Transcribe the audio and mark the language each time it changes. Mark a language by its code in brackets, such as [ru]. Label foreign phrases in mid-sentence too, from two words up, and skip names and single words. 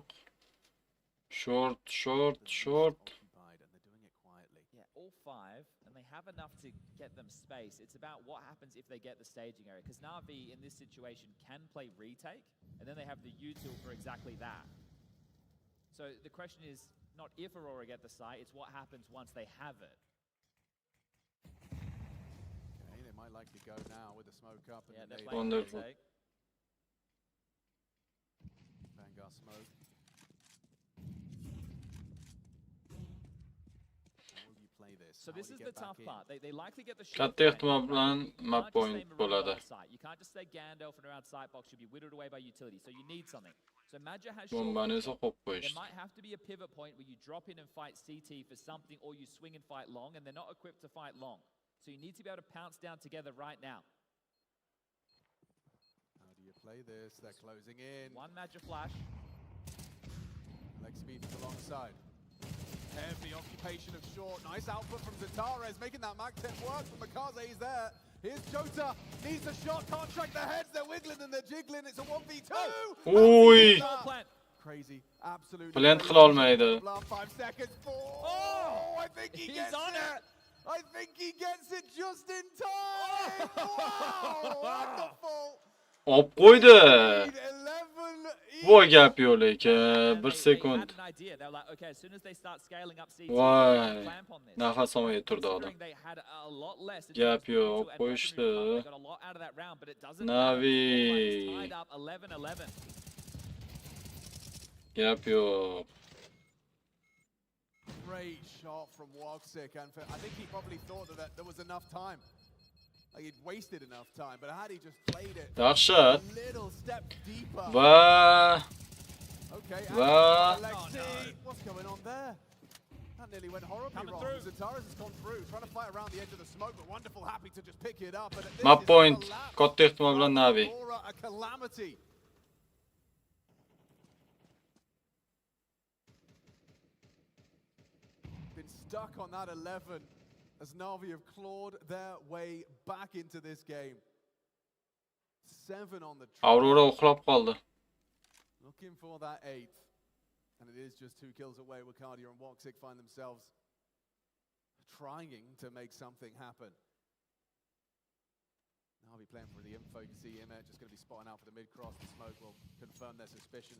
[en] Short. Occupied, and they're doing it quietly. Yeah, all 5, and they have enough to get them space. It's about what happens if they get the staging area. Because Na'Vi, in this situation, can play retake, and then they have the util for exactly that. So the question is not if Aurora get the site, it's what happens once they have it. Okay, they might likely go now with the smoke up. And Yeah, they're they- playing Wonderful. retake. Vanguard smoke. How will you play this? So How this will is you the get back tough in? part. They likely get the short [uz] Katta [en] flank, [uz] ehtimol [en] right? [uz] bilan [en] You map can't just point stay Marauder [uz] bo'ladi. [en] on site. You can't just stay Gandalf and around site box. You'll be whittled away by utility. So you need something. So Maja has short [uz] Bombani esa [en] control. [uz] qo'yib [en] There [uz] qo'yishdi. [en] might have to be a pivot point where you drop in and fight CT for something, or you swing and fight long, and they're not equipped to fight long. So you need to be able to pounce down together right now. How do you play this? They're closing in. One Maja flash. Leg speed is alongside. Heavy occupation of short. Nice output from Zatares, making that Mac 10 work, but Makaze's there. Here's Jota, needs a shot, can't track the heads, they're wiggling and they're jiggling, it's a 1v2! Oi! Short plant. Crazy, absolutely Plant crazy. [uz] qila olmaydi. [en] Last 5 seconds, Oh! I think he He's gets on it! I think he gets it just in time! Wow, wonderful! [uz] Olib qo'ydi. 11 Voy gap yo'q lekin. [en] And 1 they [uz] sekund. [en] had an idea. They were like, okay, as soon as they start scaling up CT, [uz] Voy. [en] clamp on this. [uz] Nafas olmay turdi odam. [en] Considering they had a lot less in [uz] Gap [en] terms of [uz] yo'q, [en] util and weaponry [uz] qo'yishdi. [en] recovery, they got a lot out of that round, but it doesn't Navi. matter. It's tied up 11-11. [uz] Gap yo'q. [en] Great shot from Woxic, and I think he probably thought that there was enough time. Like he'd wasted enough time, but had he just played it [uz] Yaxshi. [en] a little step deeper. [uz] Va [en] Okay, [uz] Va- [en] Alexi, what's going on there? That nearly went horribly Coming wrong. through. Zataras has gone through, trying to fight around the edge of the smoke, but wonderful, happy to just pick it up. And this map is a point. collapse [uz] Katta ehtimol bilan [en] from Navi. Aurora, a calamity. Been stuck on that 11 as Navi have clawed their way back into this game. 7 on the trot. [uz] Aurora uxlab qoldi. [en] Looking for that 8th. And it is just 2 kills away. Ricardia and Woxic find themselves trying to make something happen. Navi playing for the info. You can see Imet just going to be spotting out for the mid-cross. The smoke will confirm their suspicions.